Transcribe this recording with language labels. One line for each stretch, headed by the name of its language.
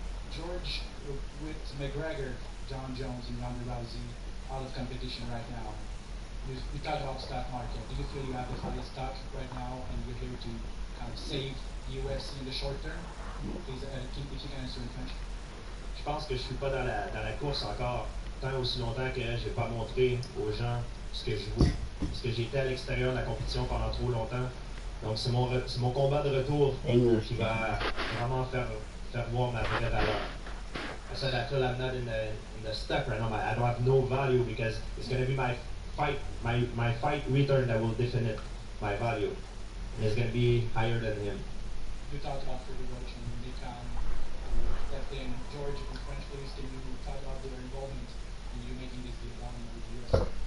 English: George, with McGregor, John Jones, and Ronda Rousey out of competition right now, you talk about stock market. Do you feel you have the highest stock right now and you're here to kind of save the UFC in the short term? Please, if you can answer in French.
French: Je pense que je suis pas dans la course encore tant aussi longtemps que j'ai pas montré aux gens ce que je vaux. Parce que j'ai été à l'extérieur de la compétition pendant trop longtemps. Donc c'est mon combat de retour qui va vraiment faire voir ma vraie valeur.
English: I said I feel I'm not in the stuck right now. I don't have no value because it's going to be my fight return that will define my value. And it's going to be higher than him. You talked about Freddie Roach and Nick Khan. That thing, George, in French, please, can you talk about their involvement in you making this deal down with the US?